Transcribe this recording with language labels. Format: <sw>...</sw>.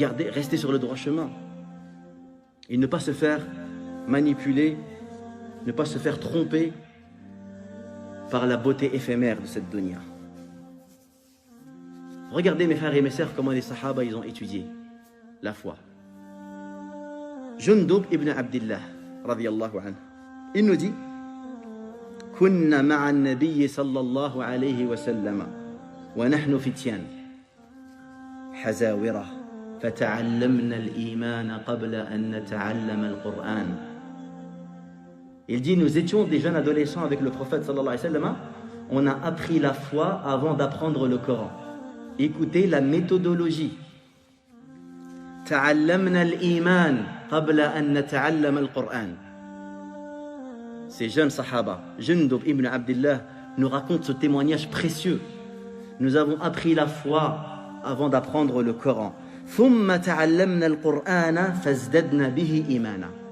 <fr>rester sur le droit chemin et ne pas se faire manipuler, ne pas se faire tromper par la beauté éphémère de cette dunya. Regardez mes frères et mes sœurs comment les sahaba ils ont étudié la foi.</fr> <ar>Jundub ibn Abdillah radiyallahu anhu,</ar> <fr>il nous dit</fr> <ar>كنا مع النبي صلى الله عليه وسلم ونحن فتيان حزاورة فتعلمنا الإيمان قبل أن نتعلم القرآن.</ar> <fr>Il dit, nous étions des jeunes adolescents avec le prophète sallallahu alayhi wa sallam, on a appris la foi avant d'apprendre le Coran. Écoutez la méthodologie.</fr> <ar>تعلمنا الإيمان قبل أن نتعلم القرآن.</ar> <fr>Ces jeunes sahaba, Jundub ibn Abdillah, nous racontent ce témoignage précieux. Nous avons appris la foi avant d'apprendre le Coran.</fr> <ar>ثم تعلمنا القرآن فازددنا به إيمانا.</ar>